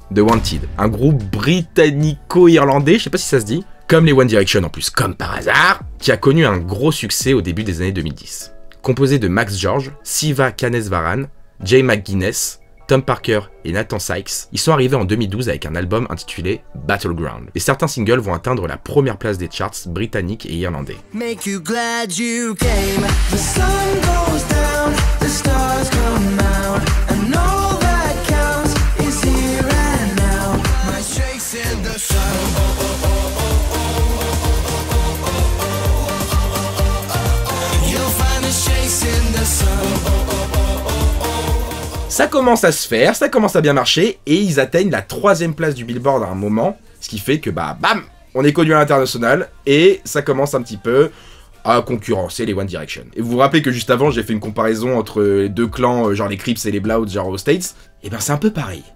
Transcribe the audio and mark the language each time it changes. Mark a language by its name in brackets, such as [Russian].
[French] The Wanted, un groupe britannico-irlandais, je sais pas si ça se dit, comme les One Direction en plus, comme par hasard, qui a connu un gros succès au début des années 2010. Composé de Max George, Siva Kanesvaran, Jay McGuinness, Tom Parker et Nathan Sykes, ils sont arrivés en 2012 avec un album intitulé Battleground. Et certains singles vont atteindre la première place des charts britanniques et irlandais. [English] Make you glad you came. The sun goes down, the stars come out, and all that counts is here and now. My shakes in the sun. You'll find the shakes in the sun. [French] Ça commence à se faire, ça commence à bien marcher, et ils atteignent la 3e place du Billboard à un moment, ce qui fait que bah bam, on est connu à l'international, et ça commence un petit peu à concurrencer les One Direction. Et vous vous rappelez que juste avant, j'ai fait une comparaison entre les deux clans, genre les Crips et les Bloods, genre aux States, et ben c'est un peu pareil.